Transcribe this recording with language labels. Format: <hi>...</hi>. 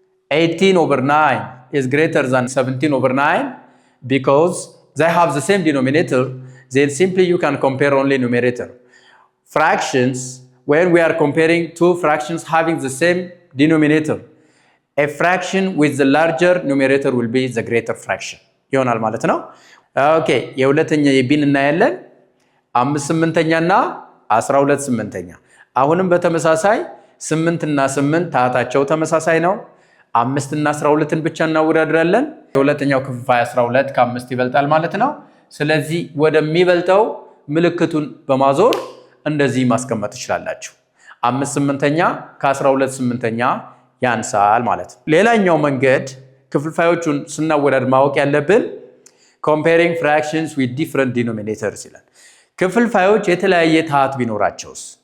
<en>18/9 is greater than 17/9 because they have the same denominator, then simply you can compare only numerator. Fractions, when we are comparing two fractions having the same denominator, a fraction with the larger numerator will be the greater fraction.</en> <am>ይሆናል ማለት ነው። ኦኬ፣ የሁለተኛ የቢን እናያለን። 5/8 እና 12/8። አሁንም በተመሳሳይ 8 እና 8 ታህታቸው ተመሳሳይ ነው። 5 እና 12ን ብቻ እናወዳድራለን። የሁለተኛው ክፍልፋይ 12 ከ5 ይበልጣል ማለት ነው። ስለዚህ ወደሚበልጠው ምልክቱን በማዞር እንደዚህ ማስቀመጥ ትችላላችሁ። 5/8 ከ12/8 ያንሳል ማለት ነው። ሌላኛው መንገድ ክፍልፋዮቹን ስናወዳድር ማወቅ ያለብን</am> <en>comparing fractions with different denominators</en> <am>ይላል። ክፍልፋዮች የተለያየ ታህት ቢኖራቸውስ?</am>